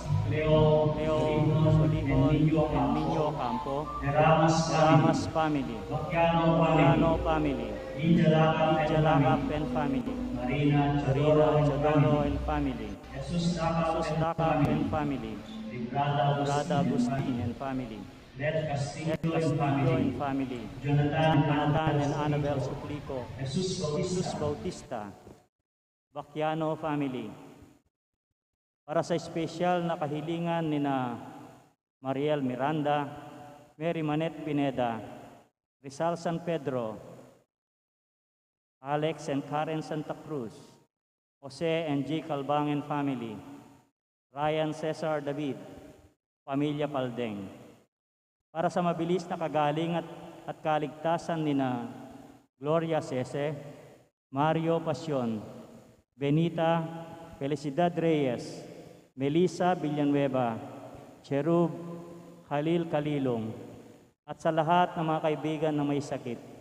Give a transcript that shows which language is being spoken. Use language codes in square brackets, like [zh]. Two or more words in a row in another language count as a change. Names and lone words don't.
[tl] Leo Solimon, and Niño Campo, Ramas family, Bacchiano family, Lydia Lacap [en] and family, [tl] Marina Chodoro [en] and family, [tl] Jesus Lacap [en] and family, [tl] Librada Agustin [en] and family, [tl] Let Castillo [en] and family, [tl] Jonathan and Annabel Suplico, Jesus Bautista, Bacchiano family. Para sa espesyal na kahilingan ni na Mariel Miranda, Mary Manette Pineda, Rizal San Pedro, Alex and Karen Santa Cruz, Jose and G. Calbang [en] and family, [tl] Ryan Cesar David, Pamilya Paldeng. Para sa mabilis na kagaling at kaligtasan ni na Gloria Cese, Mario Pasyon, Benita Felicidad Reyes, Melissa Villanueva, Cherub Khalil Kalilong, at sa lahat ng mga kaibigan na may sakit.